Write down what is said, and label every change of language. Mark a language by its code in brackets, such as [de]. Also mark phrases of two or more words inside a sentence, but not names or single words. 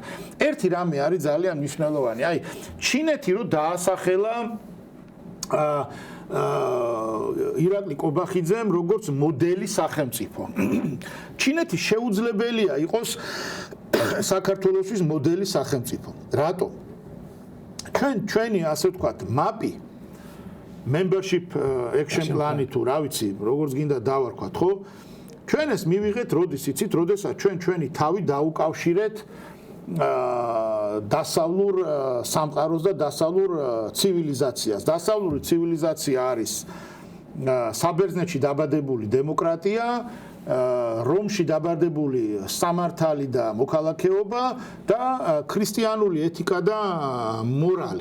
[ka] ერთი რამე არის ძალიან მნიშვნელოვანი, აი ჩინეთი რო დაასახელა ირაკლი კობახიძემ როგორც მოდელი სახელმწიფო. ჩინეთი შეუძლებელია იყოს საქართველოსთვის მოდელი სახელმწიფო. რატო? ჩვენი ასე ვთქვათ, მაპი [en] membership action plan- [ka] ი თუ რა ვიცი, როგორც გინდა დავარქვათ, ხო? ჩვენ ეს მივიღეთ, როდის იცით, როდესაც ჩვენი თავი დაუკავშირეთ დასავლურ სამყაროს და დასავლურ ცივილიზაციას. დასავლური ცივილიზაცია არის საბერძნეთში დაბადებული დემოკრატია, რომში დაბადებული სამართალი და მოქალაქეობა და ქრისტიანული ეთიკა და მორალი.